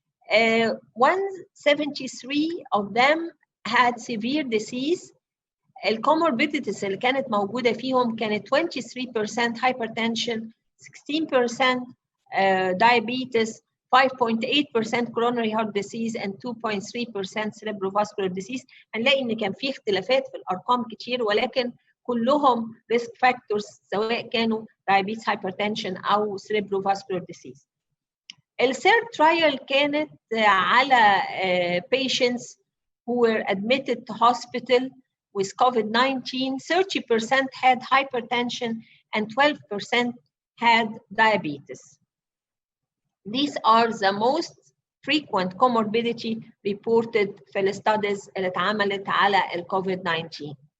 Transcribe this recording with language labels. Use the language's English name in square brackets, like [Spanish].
[English] 173 of them had severe disease. الcomorbidities [Arabic] اللي كانت موجودة فيهم كانت [English] 23% hypertension, 16% diabetes, 5.8% coronary heart disease and 2.3% cerebrovascular disease. [Arabic] هنلاقي إن كان في اختلافات في الأرقام كتير، ولكن كلهم [English] risk factors [Arabic] سواء كانوا diabetes, hypertension أو cerebrovascular disease. [English] الثيرد trial [Arabic] كانت على [English] patients who were admitted to hospital with COVID-19. 30% had hypertension and 12% had diabetes. These are the most frequent comorbidity reported [Arabic] في الستاديز اللي اتعملت على الكوفيد-19.